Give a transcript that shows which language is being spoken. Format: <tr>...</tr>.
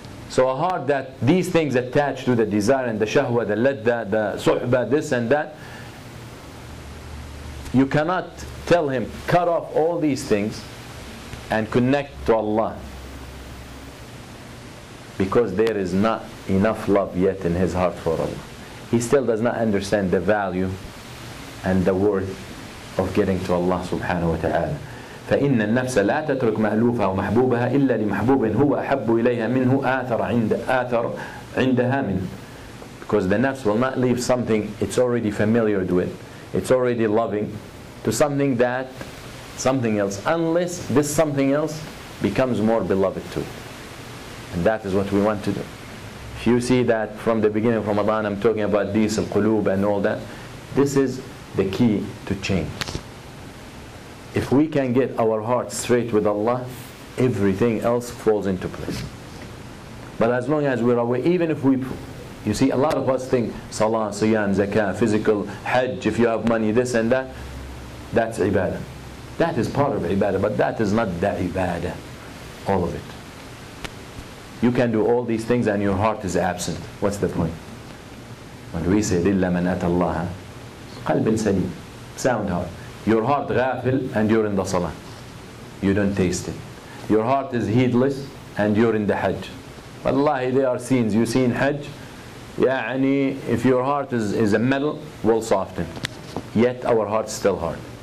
<en>So a heart that these things attach to, the desire and the shahwa, the ladda, the suhba, this and that, you cannot tell him, cut off all these things and connect to Allah, because there is not enough love yet in his heart for Allah. He still does not understand the value and the worth of getting to Allah subhanahu wa ta'ala.</en> <ar>فإن النفس لا تترك مألوفها ومحبوبها إلا لمحبوب هو أحب إليها منه آثر عندها منه.</ar> <en>Because the nafs will not leave something it's already familiar with, it's already loving, to something else, unless this something else becomes more beloved to it. And that is what we want to do. If you see that from the beginning of Ramadan I'm talking about these al-qulub and all that, this is the key to change. If we can get our heart straight with Allah, everything else falls into place. But as long as we're away, even if you see, a lot of us think salah, siyam, zakah, physical, hajj, if you have money, this and that, that's ibadah. That is part of ibadah, but that is not the ibadah, all of it. You can do all these things and your heart is absent. What's the point? When we say</en> <ar>إِلَّا مَنْ أَتَى اللَّهَ قَلْبٍ سَلِيمٍ,</ar> <en>sound heart. Your heart ghafil and you're in the salah. You don't taste it. Your heart is heedless and you're in the hajj. Wallahi, there are scenes you see in hajj, if your heart is a metal, will soften. Yet our heart's still hard.</en>